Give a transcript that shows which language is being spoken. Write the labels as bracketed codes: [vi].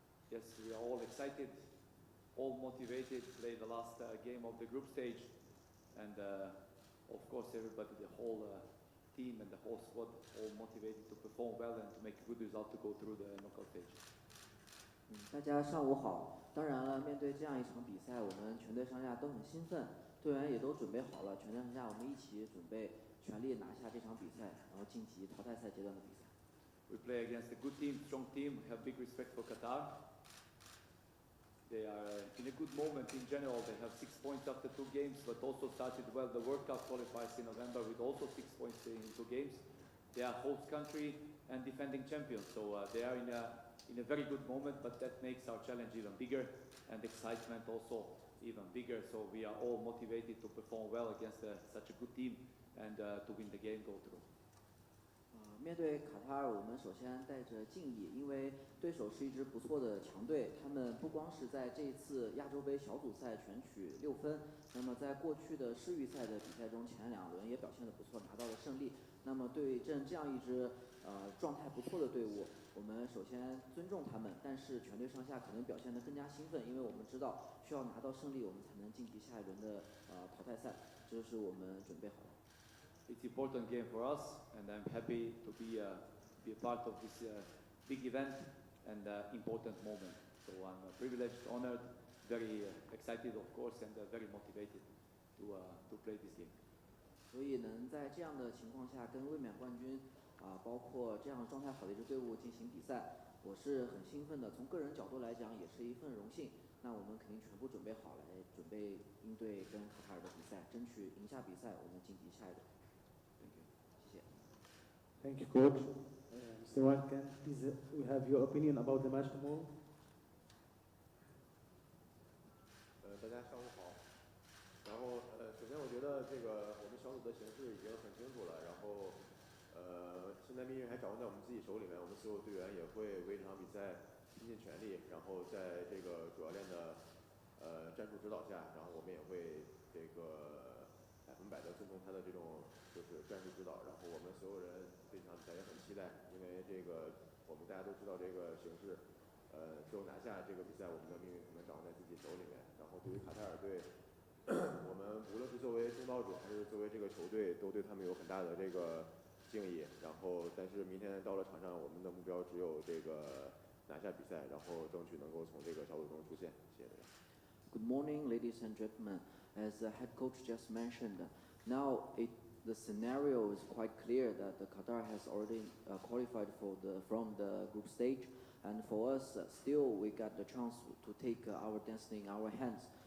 [en] Yes, we are all excited, all motivated to play the last game of the group stage. And of course, everybody, the whole team and the whole squad, all motivated to perform well and to make a good result to go through the knockout stage. [zh] 大家上午好。当然了，面对这样一场比赛，我们全队上下都很兴奋，队员也都准备好了。全队上下我们一起准备，全力拿下这场比赛，然后晋级淘汰赛阶段的比赛。 [en] We play against a good team, strong team. We have big respect for Qatar. They are in a good moment in general. They have 6 points after 2 games, but also started well. The World Cup qualifies in November with also 6 points in 2 games. They are host country and defending champions, so they are in a very good moment, but that makes our challenge even bigger and excitement also even bigger. So we are all motivated to perform well against such a good team and to win the game, go through. [zh] 面对卡塔尔，我们首先带着敬意，因为对手是一支不错的强队。他们不光是在这一次亚洲杯小组赛全取6分，那么在过去的世预赛的比赛中，前2轮也表现得不错，拿到了胜利。那么对阵这样一支状态不错的队伍，我们首先尊重他们，但是全队上下可能表现得更加兴奋，因为我们知道需要拿到胜利，我们才能晋级下一轮的淘汰赛，这是我们准备好的。 [en] It's an important game for us, and I'm happy to be a part of this big event and important moment. So I'm privileged, honored, very excited, of course, and very motivated to play this game. [zh] 所以能在这样的情况下跟卫冕冠军包括这样状态好的一支队伍进行比赛，我是很兴奋的。从个人角度来讲，也是一份荣幸。那我们肯定全部准备好来准备应对跟卡塔尔的比赛，争取赢下比赛，我们晋级下一轮。 [en] Thank you, Coach. Mr. Wan, can please we have your opinion about the match tomorrow? [zh] 大家上午好。然后首先我觉得这个我们小组的形势已经很清楚了，然后现在命运还掌握在我们自己手里面，我们所有队员也会为这场比赛拼尽全力，然后在这个主教练的战术指导下，然后我们也会这个100%的遵从他的这种就是战术指导，然后我们所有人对这场比赛也很期待，因为这个我们大家都知道这个形势，只有拿下这个比赛，我们的命运可能掌握在自己手里面。然后对于卡塔尔队，我们无论是作为东道主还是作为这个球队，都对他们有很大的这个敬意。然后，但是明天到了场上，我们的目标只有这个拿下比赛，然后争取能够从这个小组中出线。谢谢大家。 [en] Good morning, ladies and gentlemen. As the head coach just mentioned, now the scenario is quite clear that the Qatar has already qualified from the group stage, and for us, still we got the chance to take our destiny in our hands.